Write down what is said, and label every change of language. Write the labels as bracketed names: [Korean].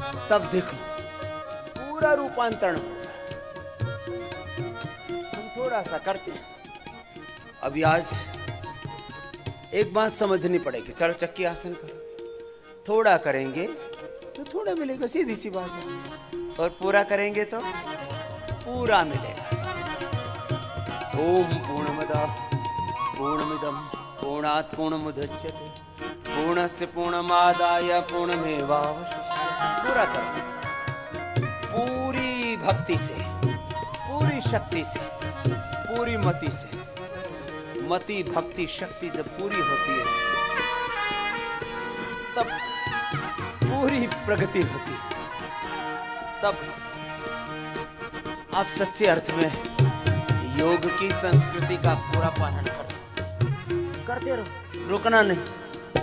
[Hindi] तब देखो पूरा रूपांतरण होगा। हम थोड़ा सा करते हैं अभी। आज एक बात समझनी पड़ेगी। चलो चक्की आसन करो, थोड़ा करेंगे तो थोड़ा मिलेगा, सीधी सी बात है, और पूरा करेंगे तो पूरा मिलेगा। [Sanskrit] ओम पूर्णमदः पूर्णमिदं पूर्णात् पूर्णमुदच्यते पूर्णस्य पूर्णमादाय पूर्णमेवावशिष्यते। [Hindi] पूरा करो पूरी भक्ति से, पूरी शक्ति से, पूरी मति से। मति भक्ति शक्ति जब पूरी होती है तब पूरी प्रगति होती है, तब आप सच्चे अर्थ में योग की संस्कृति का पूरा पालन करते रहो, रुकना नहीं।